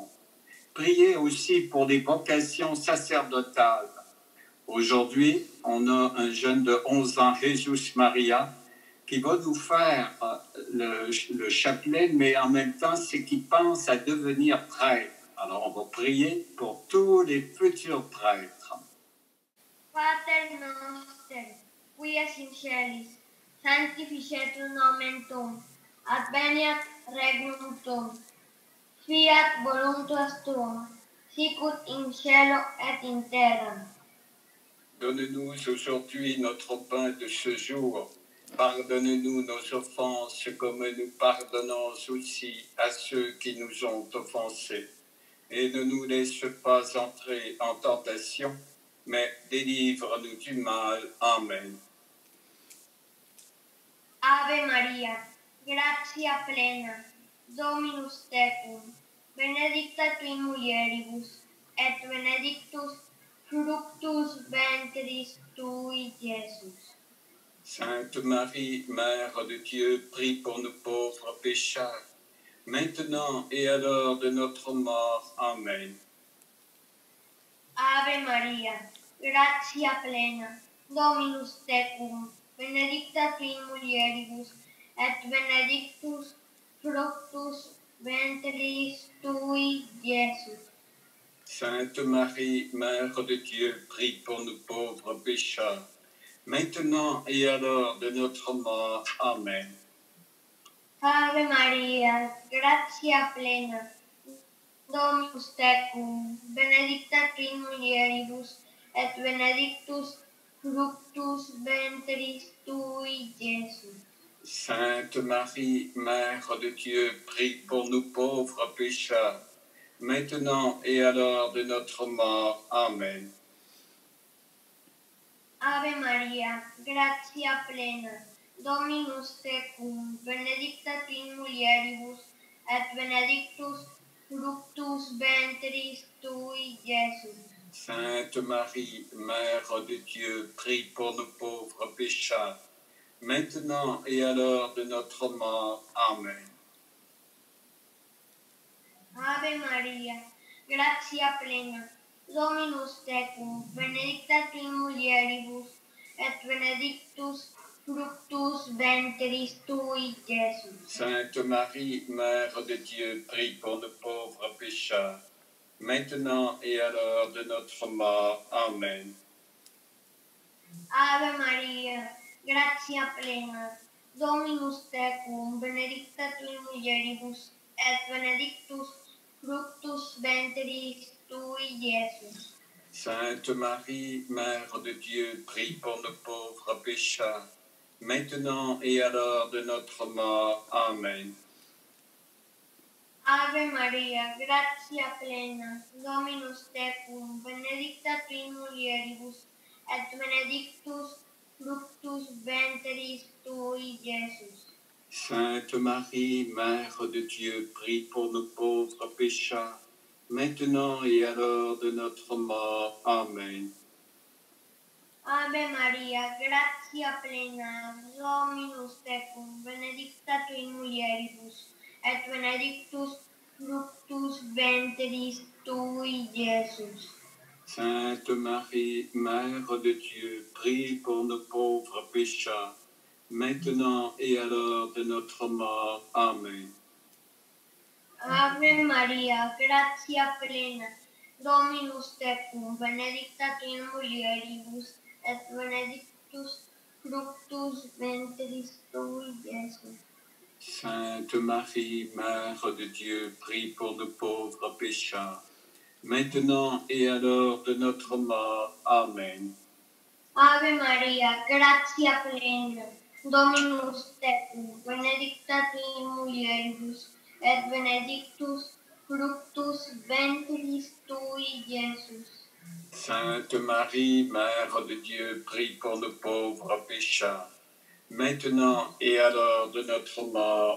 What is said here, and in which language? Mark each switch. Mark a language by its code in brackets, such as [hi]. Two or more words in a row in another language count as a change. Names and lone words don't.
[fr] Priez aussi pour les vocations sacerdotales. Aujourd'hui, on a un jeune de 11 ans, Jesus Maria, qui va nous faire le chapelet, mais en même temps, c'est qu'il pense à devenir prêtre. Alors, on va prier pour tous les futurs prêtres. [la] Pater noster, qui es in celis, sanctificetur nomen tuum, adveniat regnum tuum, fiat voluntas tuum, sicut in cielo et in terra. [fr] Donne-nous aujourd'hui notre pain de ce jour. Pardonne-nous nos offenses comme nous pardonnons aussi à ceux qui nous ont offensés. Et ne nous laisse pas entrer en tentation, mais délivre-nous du mal. Amen. [la] Ave Maria, gratia plena, Dominus tecum, benedicta tui mulieribus, et benedictus fructus ventris tui, Iesus. [fr] Sainte Marie, Mère de Dieu, prie pour nous pauvres pécheurs, maintenant et à l'heure de notre mort. Amen. [la] Ave Maria, gratia plena, Dominus tecum, benedicta tui mulieribus, et benedictus fructus ventris tui, Iesus. [fr] Sainte Marie, Mère de Dieu, prie pour nous pauvres pécheurs, maintenant et à l'heure de notre mort. Amen. [la] Ave Maria, gratia plena, Dominus tecum, benedicta tui mulieribus, et benedictus fructus ventris tui, Iesus. [fr] Sainte Marie, Mère de Dieu, prie pour nous pauvres pécheurs, maintenant et à l'heure de notre mort. Amen. [la] Ave Maria, gratia plena, Dominus tecum, benedicta tui mulieribus, et benedictus fructus ventris tui, Iesus. [fr] Sainte Marie, Mère de Dieu, prie pour nous pauvres pécheurs, maintenant et à l'heure de notre mort. Amen. [la] Ave Maria, gratia plena, Dominus tecum, benedicta tui mulieribus, et benedictus fructus ventris tui, Iesus. [fr] Sainte Marie, Mère de Dieu, prie pour nous pauvres pécheurs, maintenant et à l'heure de notre mort. Amen. [la] Ave Maria, gratia plena, Dominus tecum, benedicta tui mulieribus, et benedictus fructus ventris tui, Iesus. [fr] Sainte Marie, Mère de Dieu, prie pour nos pauvres pécheurs, maintenant et à l'heure de notre mort. Amen. [la] Ave Maria, gratia plena, Dominus tecum, benedicta tui mulieribus, et benedictus fructus ventris tui, Iesus. [fr] Sainte Marie, Mère de Dieu, prie pour nous pauvres pécheurs, maintenant et à l'heure de notre mort. Amen. [la] Ave Maria, gratia plena, Dominus tecum, benedicta tu in mulieribus, et benedictus fructus ventris tui, Iesus. [fr] Sainte Marie, Mère de Dieu, prie pour nos pauvres pécheurs, maintenant et à l'heure de notre mort. Amen. [la] Ave Maria, gratia plena, Dominus tecum, benedicta tu in mulieribus, et benedictus fructus ventris tui, Iesus. [fr] Sainte Marie, Mère de Dieu, prie pour nos pauvres pécheurs, maintenant et à l'heure de notre mort. Amen. [la] Ave Maria, gratia plena, Dominus tecum, benedicta tu in mulieribus, et benedictus fructus ventris tui, Iesus. [fr] Sainte Marie, Mère de Dieu, prie pour nos pauvres pécheurs, maintenant et à l'heure de notre mort.